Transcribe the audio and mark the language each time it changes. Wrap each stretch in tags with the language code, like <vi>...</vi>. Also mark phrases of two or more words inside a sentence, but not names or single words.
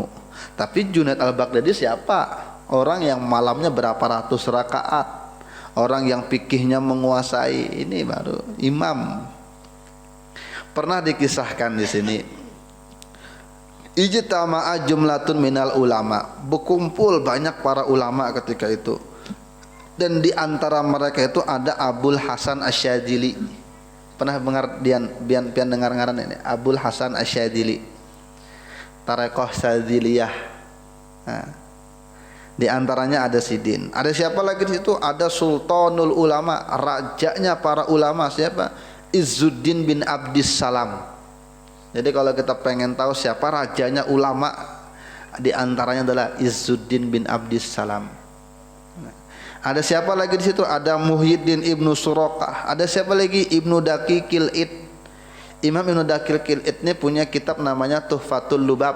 <id>Tapi Junaid al-Baghdadi siapa? Orang yang malamnya berapa ratus rakaat, orang yang fikihnya menguasai, ini baru imam. Pernah dikisahkan di sini,</id> <ar>ijtama'a jumlatun minal ulama,</ar> <id>berkumpul banyak para ulama ketika itu, dan di antara mereka itu ada Abul Hasan Asyadzili.</id> <bjn>Pernah dengar pian dengar ngaran ini Abul Hasan Asyadzili.</bjn> <id>Tarekoh Sadziliyah. Nah, di antaranya ada Sidin. Ada siapa lagi di situ? Ada Sultanul Ulama, rajanya para ulama. Siapa? Izzuddin bin Abdissalam. Jadi kalau kita pengen tahu siapa rajanya ulama, di antaranya adalah Izzuddin bin Abdissalam. Ada siapa lagi di situ? Ada Muhyiddin Ibnu Suraqah. Ada siapa lagi? Ibnu Daqiqil Id. Imam Ibnu Daqiqil Id ini punya kitab namanya Tuhfatul Lubab.</id>